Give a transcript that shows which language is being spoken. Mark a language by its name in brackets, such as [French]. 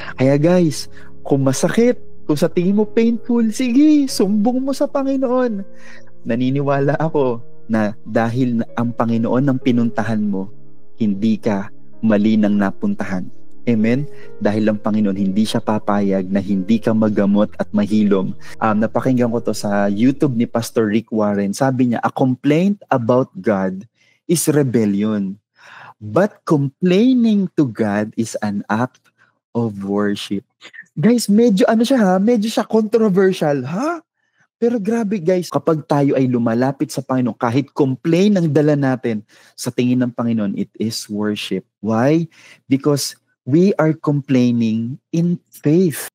[Filipino] Kaya guys, kung masakit, kung sa tingin mo painful, sige, sumbong mo sa Panginoon. Naniniwala ako na dahil ang Panginoon ang pinuntahan mo, hindi ka mali nang napuntahan. Amen? Dahil ang Panginoon hindi siya papayag na hindi ka magamot at mahilom. Napakinggan ko to sa YouTube ni Pastor Rick Warren. Sabi niya, [English] a complaint about God is rebellion. But complaining to God is an act of worship. [Filipino] Guys, medyo medyo siya controversial, ha? Pero grabe guys, kapag tayo ay lumalapit sa Panginoon, kahit complain ang dala natin, sa tingin ng Panginoon, [English] it is worship. Why? Because we are complaining in faith.